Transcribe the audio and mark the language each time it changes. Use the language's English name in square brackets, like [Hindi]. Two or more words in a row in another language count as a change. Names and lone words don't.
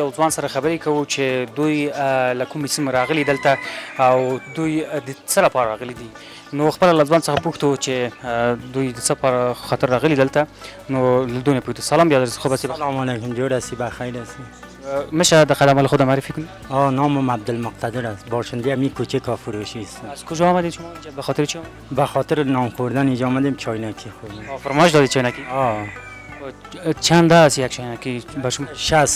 [Pashto] یو ځوان سره خبرې کوو چې دوی له کومې سیمې راغلي دلته او دوی د څه لپاره راغلي دي نو خپله له ځوان څخه پوښتو چې دوی د څه په خاطر راغلي دلته نو له دوی نه پوښتو. [Persian] سلام بیادر خوب هستی؟ سلام علیکم جور هستی بخیر هستی. میشه در خدمت خود معرفی کنید؟ نامم عبدالمقتدر است باشنده همین کوچه کافروشی است. از کجا آمدید شما اینجا به خاطر چی آمدید؟ به خاطر نان خوردن اینجا آمدیم چاینکی خوردیم. فرمایش دادید چاینکی؟ چند است یک چاینکی به شما؟ 60